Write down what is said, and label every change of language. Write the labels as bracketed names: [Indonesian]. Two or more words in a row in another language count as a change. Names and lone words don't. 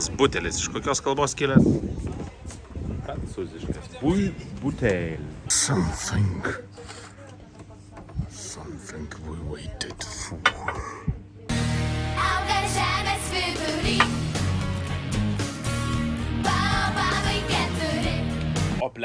[Lithuanian] Butelis. Iš kokios kalbos kilęs? Prancūziškas. Butel. [English] Something we waited for. [Lithuanian] Auga žemės vidury, baobabai keturi. Opla.